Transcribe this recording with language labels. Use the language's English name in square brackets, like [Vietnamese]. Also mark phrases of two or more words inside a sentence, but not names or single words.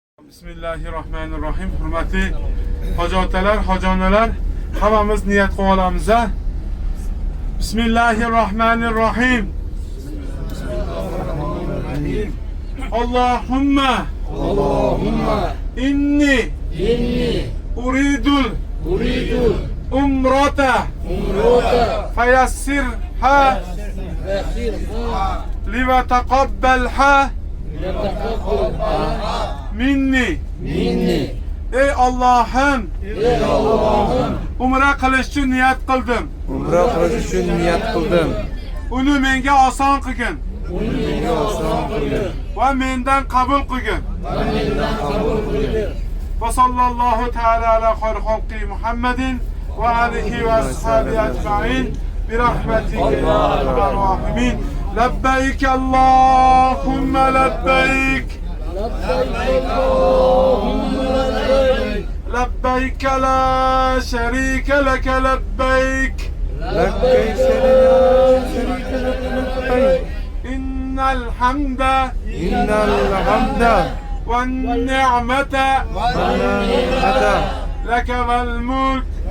[Uzbek] Bismillahirrahmanirrahim. Hurmatli hoji otalar, hoji onalar, hammamiz niyat qilib olamiz. [Arabic] Bismillahirrahmanirrahim. اللهم إني أريد العمرة فيسرها لي وتقبلها مني. [Uzbek] Ey Allah'ım, umra qilish uchun niyat qildim. Uni menga oson qilgin. Va mendan qabul qilgin. [Arabic] وصلى الله تعالى على خير خلقه محمد وآله وأصحابه أجمعين برحمتك يا أرحم الراحمين. لبيك اللهم لبيك. لبيك لا شريك لك لبيك إن الحمد والنعمة لك والملك